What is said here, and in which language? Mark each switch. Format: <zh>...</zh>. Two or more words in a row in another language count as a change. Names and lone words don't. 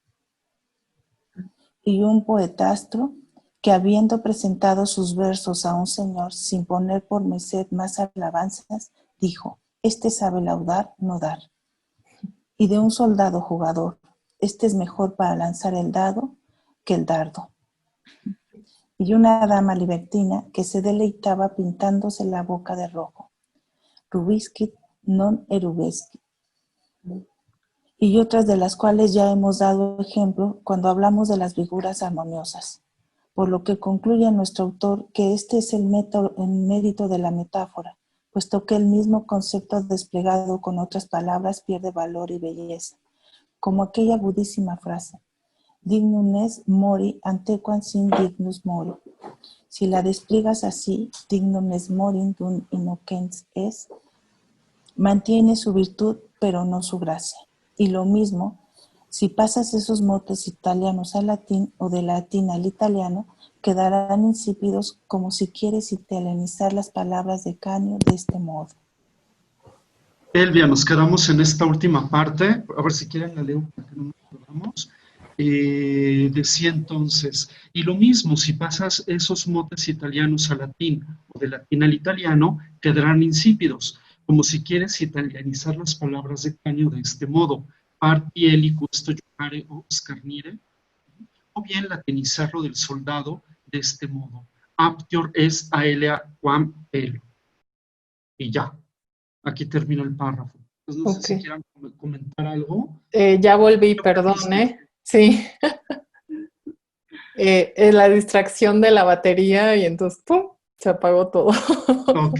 <es>Y un poetastro que habiendo presentado sus versos a un señor sin poner por merced más alabanzas, dijo: este sabe laudar, no dar. y de un soldado jugador. Este es mejor para lanzar el dado que el dardo. Y una dama libertina que se deleitaba pintándose la boca de rojo.</es> <la>Rubiscit non erubescit.</la> <es>Y otras de las cuales ya hemos dado ejemplo cuando hablamos de las figuras armoniosas. Por lo que concluye nuestro autor que este es el mérito de la metáfora, puesto que el mismo concepto desplegado con otras palabras pierde valor y belleza, como aquella agudísima frase,</es> <la>dignum est mori antequam sin dignus mori.</la> <es>Si la despliegas así,</es> <la>dignum est morim dum innocens est,</la> <es>mantiene su virtud, pero no su gracia. Y lo mismo, si pasas esos motes italianos al latín o del latín al italiano, quedarán insípidos como si quieres italianizar las palabras de Canio de este modo. Elvia, nos quedamos en esta última parte. A ver si quieren la leo para que no nos perdamos. Decía entonces, y lo mismo, si pasas esos motes italianos al latín o del latín al italiano, quedarán insípidos, como si quieres italianizar las palabras de Canio de este modo,</es> <it>partieli questo giocare o scarnire,</it> <es>o bien latinizarlo del soldado de este modo,</es> <la>aptior est aelea quam pelo.</la> <es>Y ya, aquí termina el párrafo. Entonces, no sé si quieran comentar algo. Ya volví, perdón, Sí. La distracción de la batería y entonces, ¡pum!, se apagó todo. Ok.</es>